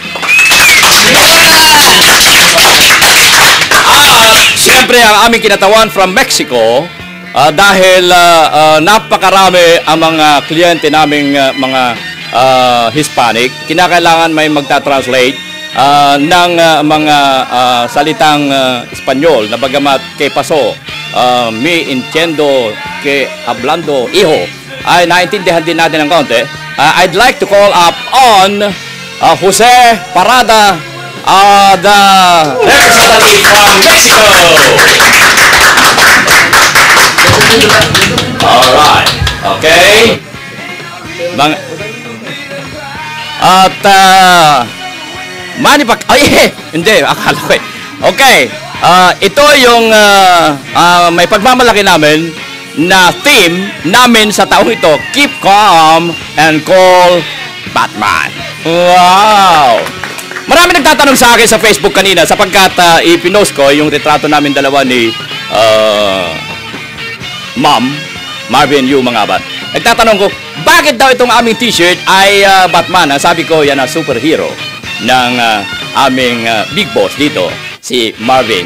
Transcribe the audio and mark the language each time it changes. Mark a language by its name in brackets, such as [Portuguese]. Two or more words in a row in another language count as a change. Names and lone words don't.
[Filipino] Siyempre, ang aming kinatawan [English] from Mexico, [Filipino] dahil napakarami ang mga kliyente naming mga Hispanic, kinakailangan may magta-translate ng mga salitang Espanyol na bagamat kay Paso, [Spanish] mi entiendo que hablando hijo, [Filipino] ay naintindihan din natin ng konti. [English] I'd like to call up on Jose Parada, the representative from Mexico. Alright. [Filipino] Okay. Manny Pacquiao. Ay, hindi. Akala ko eh. Okay. Ito yung may pagmamalaki namin na theme namin sa taong ito. [English] Keep calm and call Batman. [Filipino] Wow. Marami nagtatanong sa akin sa Facebook kanina sapagkat ipinost ko yung retrato namin dalawa ni Ma'am Marvin Yu Mangabat. Nagtatanong ko, bakit daw itong aming t-shirt ay Batman? Sabi ko, yan ang superhero ng aming [English] big boss [Filipino] dito, si Marvin.